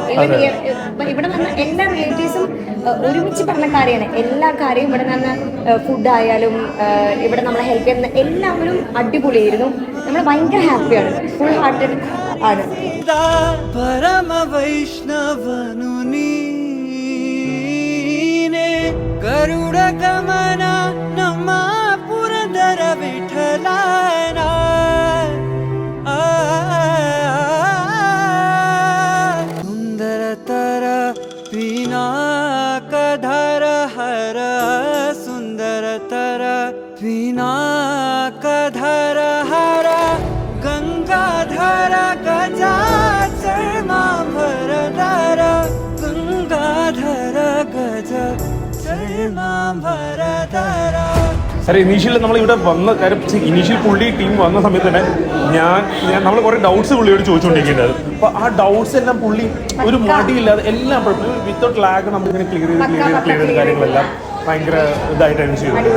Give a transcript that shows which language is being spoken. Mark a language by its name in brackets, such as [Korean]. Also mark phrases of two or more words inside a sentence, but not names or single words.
[Malayalam] ഇവിടെ വന്ന എല്ലാ റിലേറ്റീവ്സും ഒരുമിച്ച് പറഞ്ഞ കാര്യമാണ്. എല്ലാ കാര്യവും ഇവിടെ നിന്ന് ഫുഡ് ആയാലും ഇവിടെ നമ്മളെ ഹെൽപ്പ് ചെയ്യുന്ന എല്ലാവരും അടിപൊളിയായിരുന്നു. നമ്മൾ ഭയങ്കര ഹാപ്പിയാണ്, [English] full hearted [Malayalam] ആണ്. [Kannada] ಪರಮ ವೈಷ್ಣವನು ಗರುಡ ಗಮನ ನಮ್ಮ ಪುರಂದರ ವಿಠಲನ ಸುಂದರತರ ಪಿನಾಕಧರ ಹರ ಸುಂದರತರ ಪಿನಾಕಧರ ಹರ ಗಂಗಾಧರ ಗಜಾಚರ್ಮಾಂಬರಧರ ಗಂಗಾಧರ ಗಜ. [Malayalam] സാറേ ഇനീഷ്യലി നമ്മളിവിടെ വന്ന കാര്യം, ഇനീഷ്യൽ പുള്ളി ടീം വന്ന സമയത്ത് തന്നെ നമ്മൾ കുറേ ഡൗട്ട്സ് പുള്ളിയോട് ചോദിച്ചുകൊണ്ടിരിക്കുന്നത്. അപ്പോൾ ആ ഡൗട്ട്സ് എല്ലാം പുള്ളി ഒരു മടിയില്ലാതെ എല്ലാം [English] without lag [Malayalam] നമ്മളിങ്ങനെ ക്ലിയർ ചെയ്ത് കാര്യങ്ങളെല്ലാം ഭയങ്കര ഇതായിട്ടായിരുന്നു ചെയ്തത്.